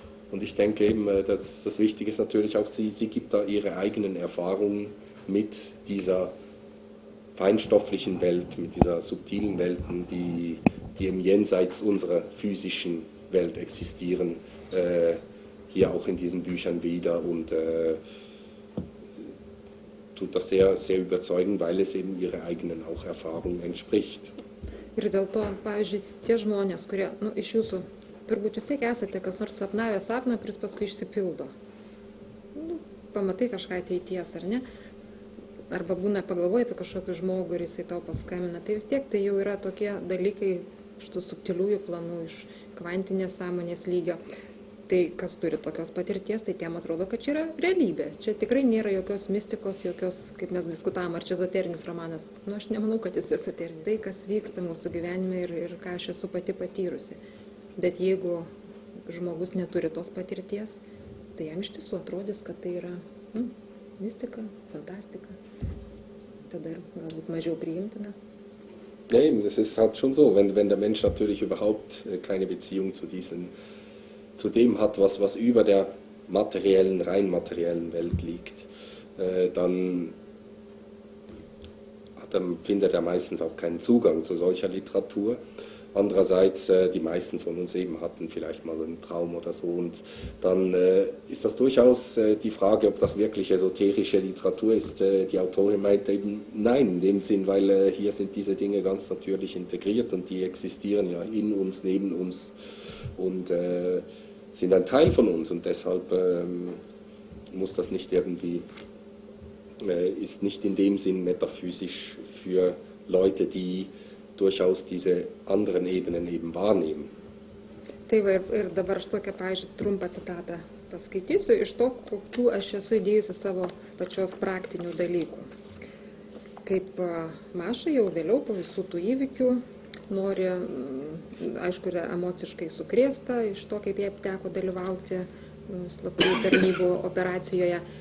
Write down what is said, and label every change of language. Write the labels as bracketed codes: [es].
[de] Und ich denke eben, dass das Wichtige ist natürlich auch, sie gibt da ihre eigenen Erfahrungen mit dieser feinstofflichen Welt, mit dieser subtilen Welt, die im Jenseits unserer physischen Welt existieren, hier auch in diesen Büchern wieder und tut das sehr, sehr überzeugend, weil es eben ihrer eigenen auch Erfahrung entspricht. [lt] Ir dėl to, pavyzdžiui, tie žmonės, kurie, iš jūsų, turbūt vis tiek esate kas nors sapnavę sapną, kuris paskui išsipildo. Pamatai kažką ateities, ar ne? Arba būna pagalvoji apie kažkokį žmogų ir jisai tau paskambina. Tai vis tiek tai jau yra tokie dalykai iš tų subtiliųjų planų, iš kvantinės sąmonės lygio. Tai kas turi tokios patirties, tai tiem atrodo, kad čia yra realybė. Čia tikrai nėra jokios mistikos, jokios, kaip mes diskutavom, ar čia ezoterinis romanas. Aš nemanau, kad jis ezoterinis. Tai, kas vyksta mūsų gyvenime ir ką aš esu pati patyrusi. Bet jeigu žmogus neturi tos patirties, tai jam iš tiesų atrodys, kad tai yra mistika, fantastika. Tada galbūt mažiau priimtina. [de] Ja, eben, das ist halt schon so. Wenn der Mensch natürlich überhaupt keine Beziehung zu dem hat, was über der rein materiellen Welt liegt, dann findet er meistens auch keinen Zugang zu solcher Literatur. Andererseits, die meisten von uns eben hatten vielleicht mal einen Traum oder so und dann ist das durchaus die Frage, ob das wirklich esoterische Literatur ist. Die Autorin meint eben nein, in dem Sinn, weil hier sind diese Dinge ganz natürlich integriert und die existieren ja in uns, neben uns und sind ein Teil von uns und deshalb muss das nicht irgendwie, ist nicht in dem Sinn metaphysisch für Leute, die durchaus diese anderen Ebenen eben wahrnehmen. [lt] Tai va, ir dabar aš tokią, pavyzdžiui, trumpą citatą paskaitysiu iš to, kokių aš esu įdėjusi savo pačios praktinių dalykų. Kaip Maša jau vėliau po visų tų įvykių nori, aišku, yra emociškai sukrėsta iš to, kaip jai teko dalyvauti slaptųjų tarnybų operacijoje.